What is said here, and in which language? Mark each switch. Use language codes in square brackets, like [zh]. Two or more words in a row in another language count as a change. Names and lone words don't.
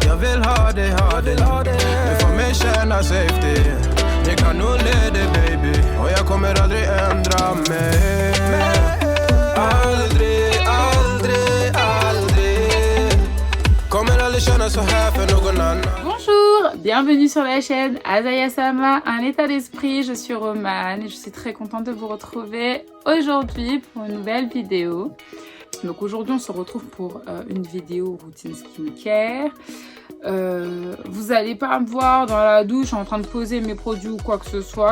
[sv] Jag vill ha dig du får mig känna safety. Det kan nog leda baby och jag kommer aldrig ändra mig. Aldrig, aldrig, aldrig. Kommer aldrig känna så här för någon annan. [fr] Bonjour, bienvenue sur la chaîne Azaya Sama, un état d'esprit, je suis Romane et je suis très contente de vous retrouver aujourd'hui pour une nouvelle vidéo. Donc aujourd'hui on se retrouve pour une vidéo routine skincare. Vous allez pas me voir dans la douche en train de poser mes produits ou quoi que ce soit.